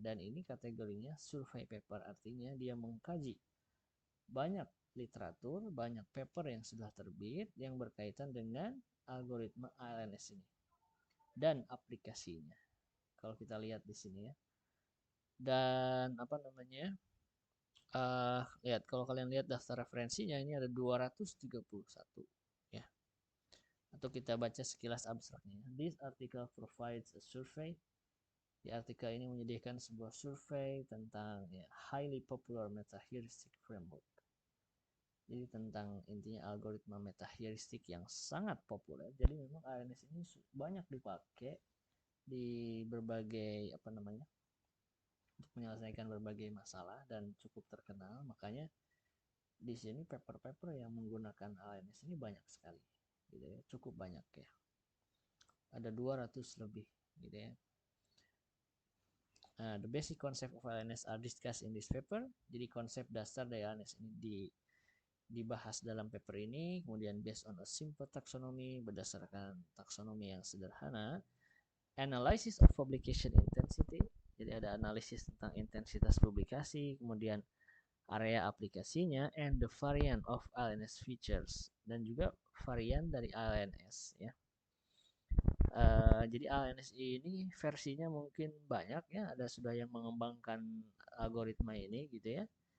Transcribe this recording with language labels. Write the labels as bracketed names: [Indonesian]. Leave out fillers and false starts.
[Indonesian] Dan ini kategorinya survei paper, artinya dia mengkaji banyak literatur, banyak paper yang sudah terbit yang berkaitan dengan algoritma ALNS ini dan aplikasinya. Kalau kita lihat di sini ya. Dan apa namanya? Lihat, kalau kalian lihat daftar referensinya ini ada 231 ya. Atau kita baca sekilas abstraknya. [English] This article provides a survey. [Indonesian] Di artikel ini menyediakan sebuah survei tentang ya, [English] highly popular meta heuristic framework. [Indonesian] Jadi tentang intinya algoritma meta heuristic yang sangat populer. Jadi memang ANS ini banyak dipakai di berbagai apa namanya, untuk menyelesaikan berbagai masalah dan cukup terkenal. Makanya di sini paper-paper yang menggunakan ANS ini banyak sekali gitu ya, cukup banyak ya. Ada 200 lebih gitu ya. [English] The basic concept of ANS are discussed in this paper. [Indonesian] Jadi konsep dasar dari ANS ini dibahas dalam paper ini. Kemudian [English] based on a simple taxonomy, [Indonesian] berdasarkan taksonomi yang sederhana. [English] Analysis of publication intensity. [Indonesian] Jadi ada analisis tentang intensitas publikasi, kemudian area aplikasinya, [English] and the variant of ALNS features, [Indonesian] dan juga varian dari ALNS ya. Jadi ALNS ini versinya mungkin banyak ya, ada sudah yang mengembangkan algoritma ini gitu ya.